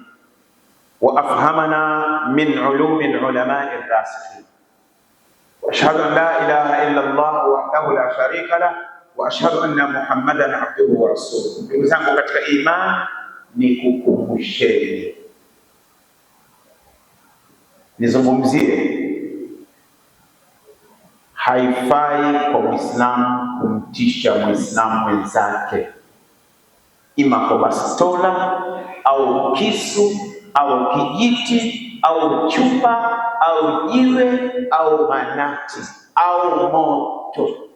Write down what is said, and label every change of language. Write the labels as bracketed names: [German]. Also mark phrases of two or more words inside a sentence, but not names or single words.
[Arabic] وأفهمنا من علوم العلماء الراسخين، وأشهد أن لا إله إلا الله وحده لا شريك له وأشهد أن محمدا عبده ورسوله. [Swahili] Ndugu zangu katika imani, nikukumbusheni, nizungumzie, haifai kwa Muislamu kumtisha Muislamu mwenzake, ima kwa bastola au kisu au kijiti au chupa au jiwe au manati au moto,